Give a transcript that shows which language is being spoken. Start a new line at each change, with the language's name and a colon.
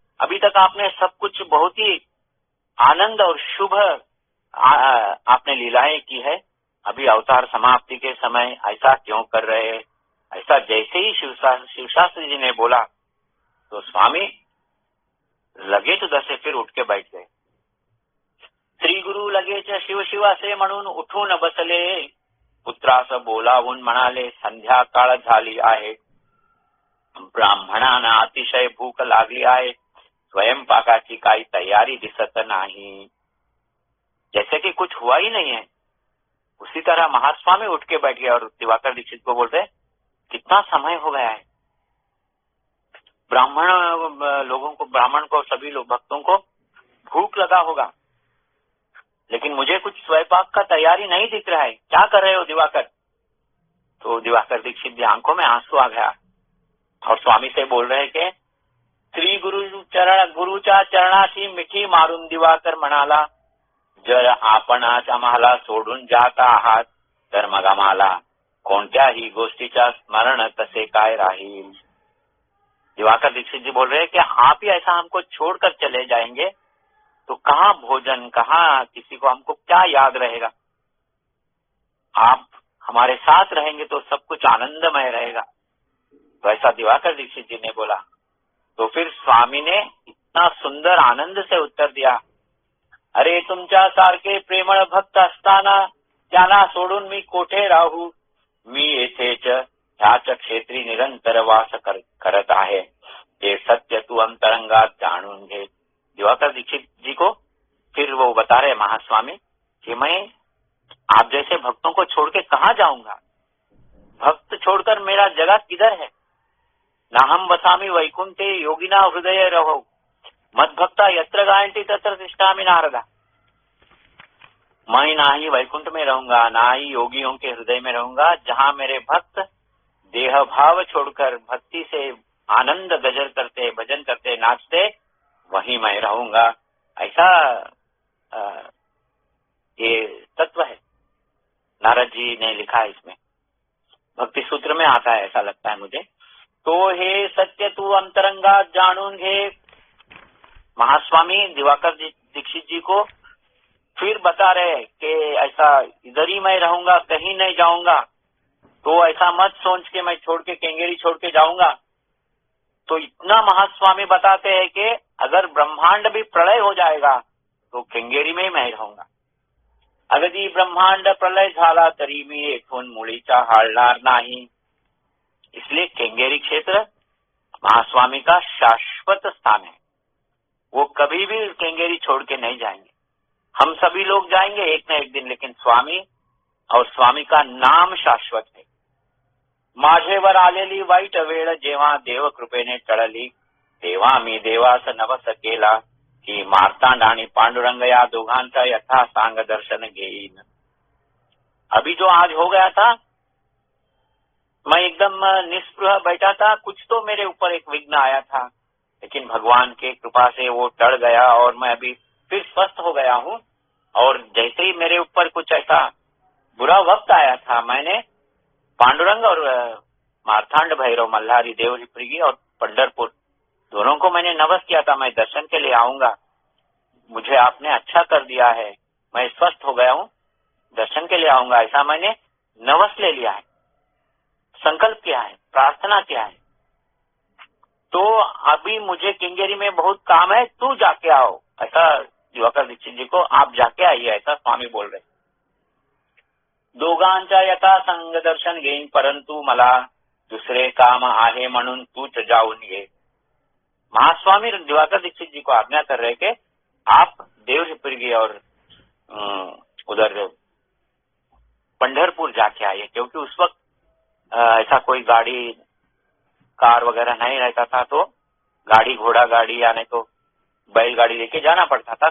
Hindi: अभी तक आपने सब कुछ बहुत ही आनंद और शुभ आपने लीलाएं की है, अभी अवतार समाप्ति के समय ऐसा क्यों कर रहे हैं? ऐसा जैसे ही शिवशास्त्री जी ने बोला तो स्वामी लगेच उधर फिर उठ के बैठ गए।
Marathi: श्री गुरु लगेच शिव शिव असे म्हणून उठून बसले, पुत्रास बोलावून म्हणाले संध्याकाळ झाली आहे, ब्राह्मणांना अतिशय भूक लागली आहे, स्वयंपाकाची काही तयारी दिसत नाही।
Hindi: जैसे कि कुछ हुआ ही नहीं है, उसी तरह महास्वामी उठ के बैठ गए और दिवाकर दीक्षित को बोलते कितना समय हो गया है, ब्राह्मण को सभी लोग भक्तों को भूख लगा होगा, लेकिन मुझे कुछ स्वयंपाक का तैयारी नहीं दिख रहा है, क्या कर रहे हो दिवाकर? तो दिवाकर दीक्षित की आंखों में आंसू आ गया और स्वामी से बोल रहे कि
Marathi: श्री गुरुच्या चरणाची मिठी मारून दिवाकर म्हणाला, जर आपण आज आम्हाला सोडून जात आहात तर मग आम्हाला कोणत्याही गोष्टीचा स्मरण कसे काय राहील।
Hindi: दिवाकर दीक्षित जी बोल रहे हैं कि आप ही ऐसा हमको छोड़कर चले जाएंगे तो कहाँ भोजन, कहाँ किसी को हमको क्या याद रहेगा? आप हमारे साथ रहेंगे तो सब कुछ आनंदमय रहेगा। तो ऐसा दिवाकर दीक्षित जी ने बोला।
Marathi: तो फिर स्वामी ने इतना सुंदर आनंद से उत्तर दिया, अरे तुमच्या सारखे प्रेमळ भक्त असताना त्यांना सोडून मी कोठे राहू? मी येथेच ह्याच क्षेत्री निरंतर वास करत आहे, ते सत्य तू अंतरंगात जाणून घे।
Hindi: दिवाकर दीक्षित जी को फिर वो बता रहे महास्वामी कि मैं आप जैसे भक्तों को छोड़ के कहाँ जाऊंगा? भक्त छोड़कर मेरा जगह किधर है?
Sanskrit: नाहम वसामी वैकुंठे योगिना हृदय रहो, मद भक्ता यत्र गायन्ति तत्र तिष्ठामि नारदा।
Hindi: मैं ना ही वैकुंठ में रहूंगा, ना ही योगियों के हृदय में रहूंगा, जहाँ मेरे भक्त देह भाव छोड़कर भक्ति से आनंद गजर करते, भजन करते, नाचते, वहीं मैं रहूंगा। ऐसा ये तत्व है, नारद जी ने लिखा है इसमें, भक्ति सूत्र में आता है, ऐसा लगता है मुझे।
Marathi: तो हे सत्य तू अंतरंगा जाणून घे।
Hindi: महास्वामी दिवाकर दीक्षित जी को फिर बता रहे कि ऐसा इधर ही मैं रहूंगा, कहीं नहीं जाऊंगा, तो ऐसा मत सोच के मैं छोड़ के केंगेरी छोड़ के जाऊंगा। तो इतना महास्वामी बताते हैं कि अगर ब्रह्मांड भी प्रलय हो जाएगा तो केंगेरी में ही मैं रहूंगा।
Marathi: अगदी ब्रह्मांड प्रलय झाला तरी मी येथून मुळीचा हालणार नाही।
Hindi: इसलिए केंगेरी क्षेत्र महास्वामी का शाश्वत स्थान है। वो कभी भी केंगेरी छोड़ के नहीं जाएंगे। हम सभी लोग जाएंगे एक न एक दिन, लेकिन स्वामी और स्वामी का नाम शाश्वत है।
Marathi: माझेवर आलेली वाईट वेळ जेव्हा देव कृपेने टळली, तेव्हा मी देवास नवस केला की मार्तांड आणि पांडुरंग या दोघांचा यथा सांग दर्शन घेईन।
Hindi: अभी जो आज हो गया था, मैं एकदम निस्पृह बैठा था, कुछ तो मेरे ऊपर एक विघ्न आया था, लेकिन भगवान के कृपा से वो टल गया और मैं अभी फिर स्वस्थ हो गया हूँ। और जैसे ही मेरे ऊपर कुछ ऐसा बुरा वक्त आया था, मैंने पांडुरंग और मार्तांड भैरव मल्हारी देवरिप्रिगी और पंढरपुर दोनों को मैंने नवस किया था, मैं दर्शन के लिए आऊंगा, मुझे आपने अच्छा कर दिया है, मैं स्वस्थ हो गया हूँ, दर्शन के लिए आऊंगा, ऐसा मैंने नवस ले लिया है, संकल्प किया है, प्रार्थना किया है। तो अभी मुझे केंगेरी में बहुत काम है, तू जाके आओ, ऐसा दिवाकर दीक्षित जी को आप जाके आइए, ऐसा स्वामी बोल रहे।
Marathi: दोघांच्या यथा संग दर्शन घेईन, परंतु मला दुसरे काम आहे म्हणून तूच जाऊन ये।
Hindi: महास्वामी दिवाकर दीक्षित जी को आज्ञा कर रहे कि आप देवरिप्रिगी और उधर पंढरपुर जाके आइए, क्योंकि उस वक्त ऐसा कोई गाड़ी कार वगैरह नहीं रहता था, तो गाड़ी घोड़ा गाड़ी या नहीं तो बैलगाड़ी लेके जाना पड़ता था।